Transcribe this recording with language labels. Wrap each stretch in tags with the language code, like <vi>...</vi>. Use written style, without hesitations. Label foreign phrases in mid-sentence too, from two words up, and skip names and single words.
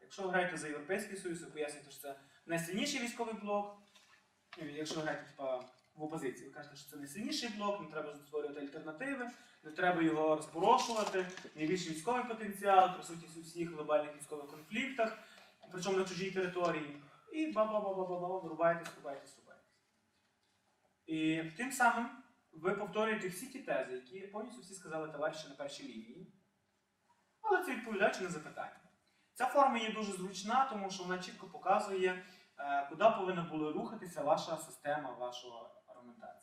<uk>Якщо ви граєте за Європейський Союз, ви пояснюєте, що це найсильніший військовий блок. Якщо ви граєте в опозиції, ви кажете, що це найсильніший блок, не треба створювати альтернативи, не треба його розпорошувати, найбільший військовий потенціал, присутність у всіх глобальних військових конфліктах, причому на чужій території. І ба-ба-ба-ба-ба-ба, врубаєтесь. І тим самим ви повторюєте всі ті тези, які повністю всі сказали товариші на першій лінії, але це відповідаючи на запитання. Ця форма є дуже зручна, тому що вона чітко показує, куди повинна була рухатися ваша система, ваша аргументація.</uk>